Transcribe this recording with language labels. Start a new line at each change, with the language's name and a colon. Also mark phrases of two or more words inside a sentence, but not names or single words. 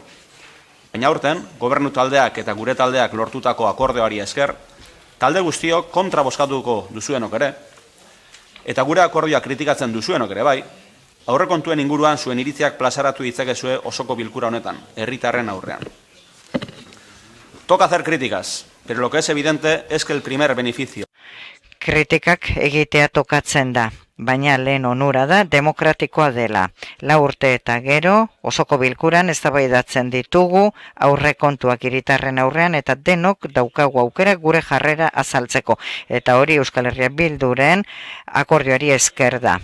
Basque: Baina aurten, gobernu taldeak eta gure taldeak lortutako akordioari esker, talde guztiok kontra bozkatuko duzuenok ere, eta gure akordioa kritikatzen duzuenok ere bai, aurrekontuen inguruan zuen iritziak plazaratu ditzakezue osoko bilkura honetan, herritarren aurrean.
Spanish: Toca hacer críticas, pero lo que es evidente es que el primer beneficio.
Basque: Kritikak egitea tokatzen da, baina lehen onura da demokratikoa dela. 4 urte eta gero, osoko bilkuran eztabaidatzen ditugu aurrekontuak hiritarren aurrean eta denok daukagu aukera gure jarrera azaltzeko. Eta hori Euskal Herria Bilduren akordioari esker da.